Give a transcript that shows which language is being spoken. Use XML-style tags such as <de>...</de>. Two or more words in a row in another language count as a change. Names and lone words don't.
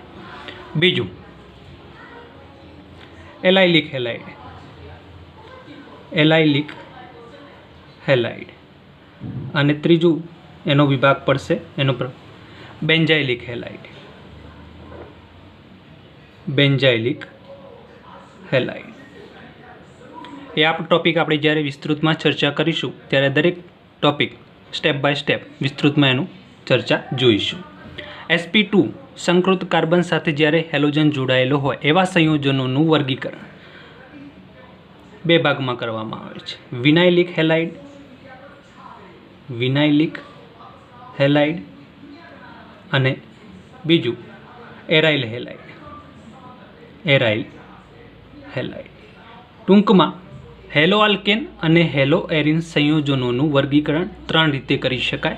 <gu>बीजू</gu> <en>allylic halide, allylic halide</en> <gu>અને ત્રીજું એનો વિભાગ પડશે એનો</gu> <en>benzylic halide, benzylic halide.</en> <gu>એ આપ ટોપિક આપણે જ્યારે વિસ્તૃતમાં ચર્ચા કરીશું ત્યારે દરેક ટોપિક</gu> <en>step by step</en> <gu>વિસ્તૃતમાં એનુ ચર્ચા જોઈશું। sp2 સંકૃત કાર્બન સાથે જ્યારે હેલોજન જોડાયેલો હોય એવા સંયોજનોનું વર્ગીકરણ બે ભાગમાં કરવામાં આવે છે।</gu> <en>vinylic halide vinylic halide</en> <gu>અને બીજું</gu> <en>aryl halide.</en> <gu>ટૂંકમાં</gu> <en>halo alkane</en> <gu>અને</gu> <en>halo arene</en> <gu>સંયોજનોનું વર્ગીકરણ 3 રીતે કરી શકાય.</gu>